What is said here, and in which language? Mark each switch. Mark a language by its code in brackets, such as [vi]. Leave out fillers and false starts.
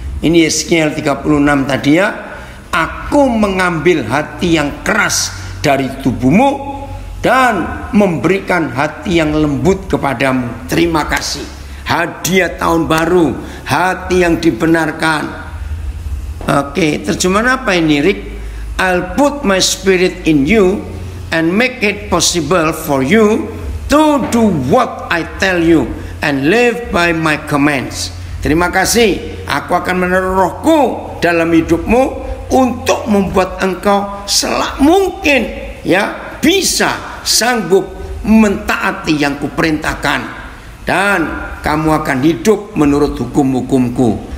[id] Ini Yeskiel 36 tadi ya. Aku mengambil hati yang keras dari tubuhmu dan memberikan hati yang lembut kepadamu. Terima kasih. Hadiah tahun baru, hati yang dibenarkan. Oke, terjemahan apa ini, Rick? [en] I'll put my spirit in you and make it possible for you to do what I tell you and live by my commands. [id] Terima kasih. Aku akan menaruh rohku dalam hidupmu untuk membuat engkau selak mungkin, ya, bisa sanggup mentaati yang kuperintahkan, dan kamu akan hidup menurut hukum-hukumku.